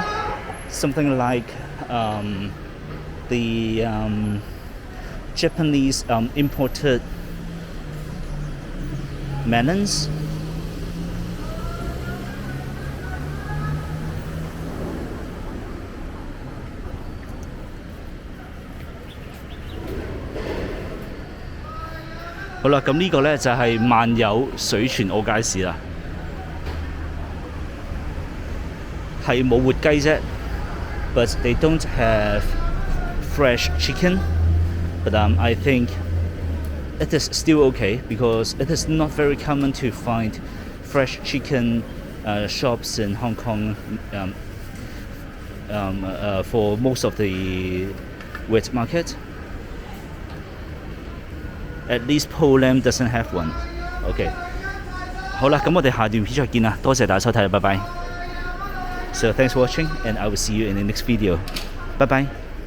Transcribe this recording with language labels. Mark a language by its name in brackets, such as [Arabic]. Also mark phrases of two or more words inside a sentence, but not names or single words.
[English] Something like the Japanese imported melons. [Cantonese] 好啦，咁呢個呢就係萬有水泉澳街市啦，係冇活雞啫 ， [English] but they don't have fresh chicken. But I think it is still okay because it is not very common to find fresh chicken shops in Hong Kong for most of the wet market. At least Poland doesn't have one. OK， [Cantonese] 好啦，咁我哋下段片再見啦，多謝大家收睇，拜拜。 [English] So thanks for watching, and I will see you in the next video. Bye bye.